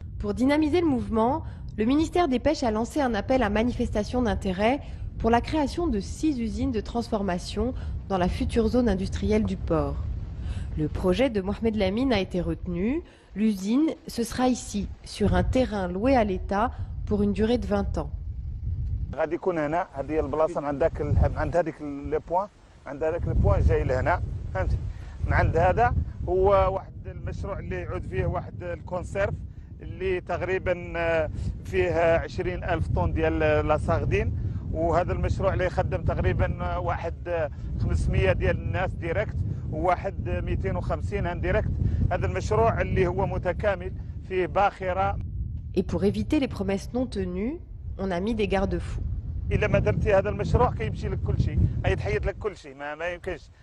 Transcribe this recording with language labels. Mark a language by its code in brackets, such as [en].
[fr] Pour dynamiser le mouvement, le ministère des Pêches a lancé un appel à manifestation d'intérêt pour la création de 6 usines de transformation dans la future zone industrielle du port. Le projet de Mohamed Lamine a été retenu. L'usine, ce sera ici, sur un terrain loué à l'État pour une durée de 20 ans. [ar] غادي يكون هنا هذه البلاصه عند هذيك لي بوين عند هذاك البوين جاي لهنا فهمتي من عند هذا هو واحد المشروع اللي يعود فيه واحد الكونسيرف اللي تقريبا فيه 20,000 طن ديال لا ساردين وهذا المشروع اللي يخدم تقريبا واحد 500 ديال الناس ديريكت وواحد 250 انديريكت. هذا المشروع اللي هو متكامل فيه باخره. [fr] Et pour éviter les promesses non tenues, on a mis des garde-fous. [ar] إلا ما درتي هذا المشروع كيمشي لك كل شيء، يتحيد لك كل شيء، ما يمكنش.